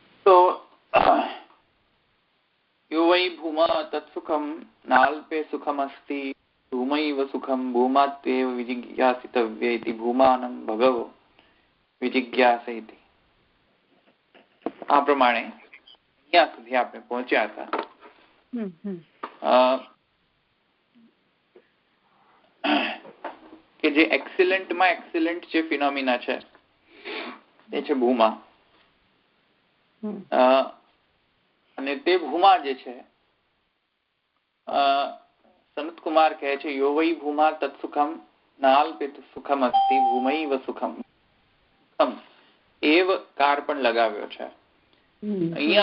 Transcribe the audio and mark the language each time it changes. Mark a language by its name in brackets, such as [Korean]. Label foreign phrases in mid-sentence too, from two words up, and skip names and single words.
[Sanskrit] तो यो वै भूमा तत्सुखं नाल्पे सुखमस्ति भूमैव सुखं भूमात्वेव विजिज्ञासितव्ये इति भूमानं भगवो विजिज्ञास इति। [Gujarati] આ પ્રમાણે અહીંયા સુધી આપણે પહોંચ્યા હતા। કે જે એક્સિલન્ટમાં એક્સિલન્ટ જે ફિનોમિના છે એ છે ભૂમા, અને તે ભૂમા જે છે સનતકુમાર કહે છે [Sanskrit] યો વૈ ભૂમા તત્સુખમ નાલ્પેત સુખમ અસ્તિ ભૂમૈવ સુખમ, [Gujarati] એવ કાર પણ લગાવ્યો છે અહીંયા।